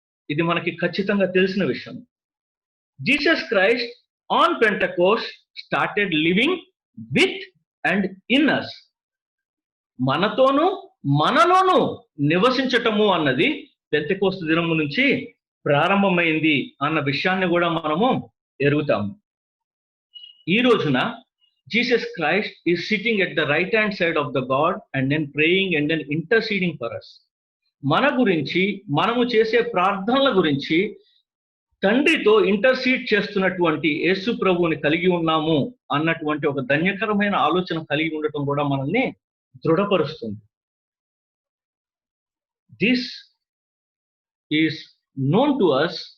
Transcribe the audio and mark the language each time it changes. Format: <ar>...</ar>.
<te>ఇది మనకి ఖచ్చితంగా తెలిసిన విషయం.</te> <en>Jesus Christ on Pentecost started living with and in us.</en> <te>మనతోనూ మనలోనూ నివసించటము అన్నది పెంతెకోస్తు దినము నుంచి ప్రారంభమైంది అన్న విషయాన్ని కూడా మనము ఎరుగుతాము. ఈ రోజున</te> <en>Jesus Christ is sitting at the right hand side of the God and then praying and then interceding for us.</en> <te>మన గురించి, మనము చేసే ప్రార్థనల గురించి తండ్రితో ఇంటర్సీడ్ చేస్తున్నటువంటి యేసు ప్రభువుని కలిగి ఉన్నాము అన్నటువంటి ఒక ధన్యకరమైన ఆలోచన కలిగి ఉండటం కూడా మనల్ని దృఢపరుస్తుంది.</te> <en>This is known to us.</en>